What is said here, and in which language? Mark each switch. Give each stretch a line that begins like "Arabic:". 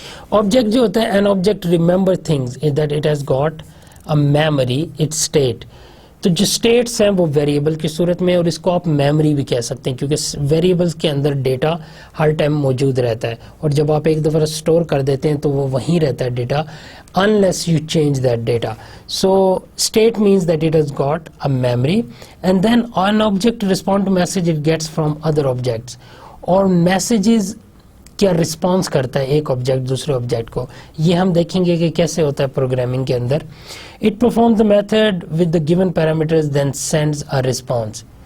English: object
Urdu: جو ہوتا ہے
English: An object remember things that it has got a memory it state.
Urdu: تو جو اسٹیٹس ہیں وہ ویریبل کی صورت میں اور اس کو آپ میموری بھی کہہ سکتے ہیں کیونکہ ویریبلس کے اندر ڈیٹا ہر ٹائم موجود رہتا ہے اور جب آپ ایک دفعہ اسٹور کر دیتے ہیں تو وہ وہیں رہتا ہے data
English: unless you change that data. So state means that it has got a memory and then an object respond to message it gets from other objects.
Urdu: اور messages کیا رسپانس کرتا ہے ایک آبجیکٹ دوسرے آبجیکٹ کو, یہ ہم دیکھیں گے کہ کیسے ہوتا ہے پروگرامنگ کے اندر.
English: It perform the method with the given parameters then sends a response.